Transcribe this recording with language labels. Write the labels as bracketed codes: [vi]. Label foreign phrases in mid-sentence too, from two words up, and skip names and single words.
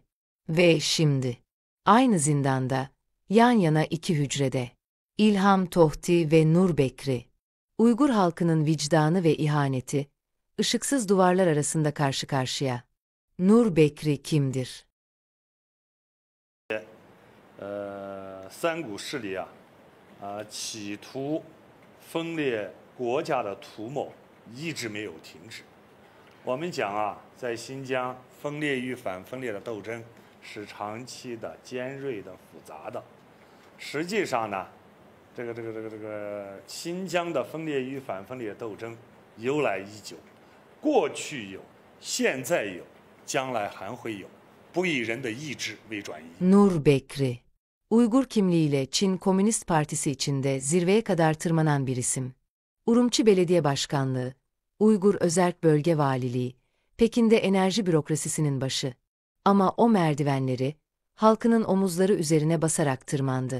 [tr] Ve şimdi, aynı zindanda, yan yana iki hücrede, İlham Tohti ve Nur Bekri. Uygur halkının vicdanı ve ihaneti, ışıksız duvarlar arasında karşı karşıya. Nur Bekri kimdir? [zh] 三股势力企图分裂国家的图谋一直没有停止。我们讲在新疆分裂与反分裂的斗争是长期的、尖锐的、复杂的。实际上呢，新疆的分裂与反分裂斗争由来已久，过去有，现在有，将来还会有，不以人的意志为转移。 [tr] Nur Bekri, Uygur kimliğiyle Çin Komünist Partisi içinde zirveye kadar tırmanan bir isim. Urumçi Belediye Başkanlığı, Uygur Özerk Bölge Valiliği, Pekin'de enerji bürokrasisinin başı. Ama o merdivenleri, halkının omuzları üzerine basarak tırmandı.